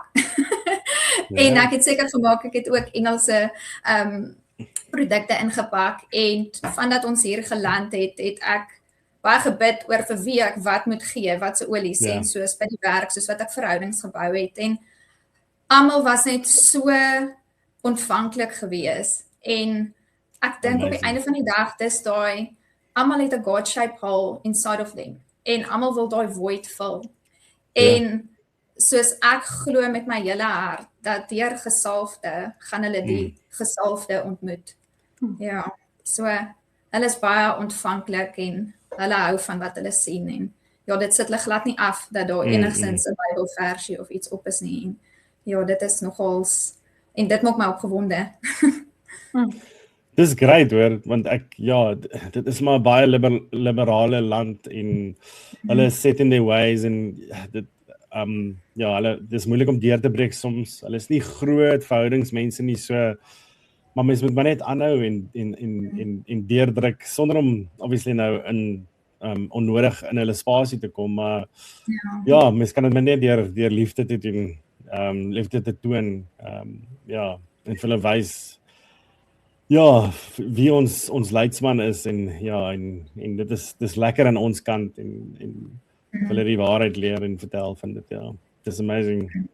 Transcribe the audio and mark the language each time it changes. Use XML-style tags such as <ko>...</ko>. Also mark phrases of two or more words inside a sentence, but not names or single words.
<af>En ek het seker gemaak ek het ook Engelse produkte ingepak en vandat ons hier geland het ek baie gebid oor vir wie ek wat moet gee, wat se olies en soos by die werk, soos wat ek verhoudings gebou het en almal was net so ontvanklik gewees en ek dink op die einde van die dag dis daai almal het 'n</af> <en>God-shaped hole inside of them</en> <af>en almal wil daai void vul. En soos ek glo met my hele hart dat deur gesalfde gaan hulle die gesalfde ontmoet. Ja, so hulle is baie ontvanklik en hulle hou van wat hulle sien en ja, dit sit hulle glad nie af dat daar enigsins 'n Bybelversie of iets op is nie. En ja, dit is nogals en dit maak my opgewonde. Dis great hoor, want dit is maar 'n baie liberale land en hulle is</af> <en>set in their ways</en> <af>en dit dis moeilik om deur te breek soms. Hulle is nie groot verhoudingsmense nie, so maar mens moet maar net aanhou en deurdruk sonder om obviously nou in onnodig in hulle spasie te kom, maar mens kan dit maar net deur liefde te doen, liefde te toon, en vir hulle wys wie ons leidsman is en dit is lekker aan ons kant en hulle die waarheid leer en vertel van dit, dit is amazing.</af>